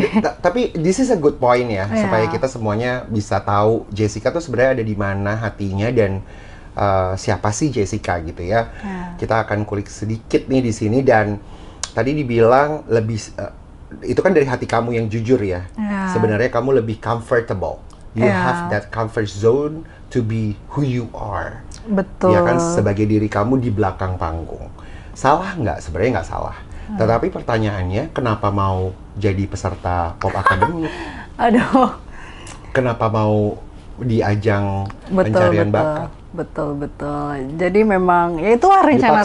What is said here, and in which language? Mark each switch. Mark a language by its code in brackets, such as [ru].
[id] Tapi [en] this is a good point [id] ya, supaya kita semuanya bisa tahu Jessica tuh sebenarnya ada di mana hatinya dan siapa sih Jessica gitu ya. Kita akan kulik sedikit nih di sini, dan tadi dibilang lebih itu kan dari hati kamu yang jujur ya. Sebenarnya kamu lebih comfortable. [en] You have that comfort zone to be who you are. [id] Betul. Ya kan, sebagai diri kamu di belakang panggung. Salah nggak? Sebenarnya nggak salah. Tetapi pertanyaannya, kenapa mau jadi peserta Pop Academy? Aduh. Kenapa mau di ajang pencarian bakat? Betul. Jadi memang ya itu rencana